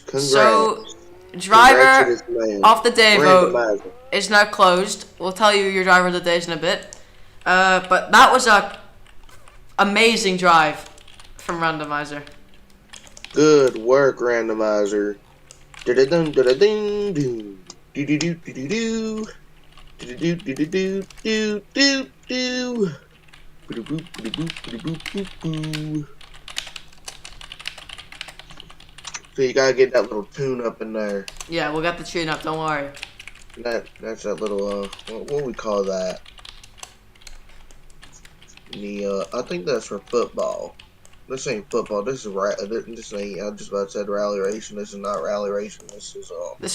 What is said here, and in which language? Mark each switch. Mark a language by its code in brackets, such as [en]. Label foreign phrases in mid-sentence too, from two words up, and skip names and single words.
[en] So, driver of the day vote is now closed. We'll tell you your driver of the days in a bit. But that was a amazing drive from Randomizer. Good work, Randomizer. Da-da-dum, da-da-ding, doo. Do-do-do-do-do-do. Do-do-do-do-do-do-do. Boo-do-boo-boo-do-boo-boo-boo. So you gotta get that little tune up in there. Yeah, we'll get the tune up, don't worry. That's that little, what do we call that? I think that's for football. This ain't football, this ain't, I just about said rally racing, this is not rally racing, this is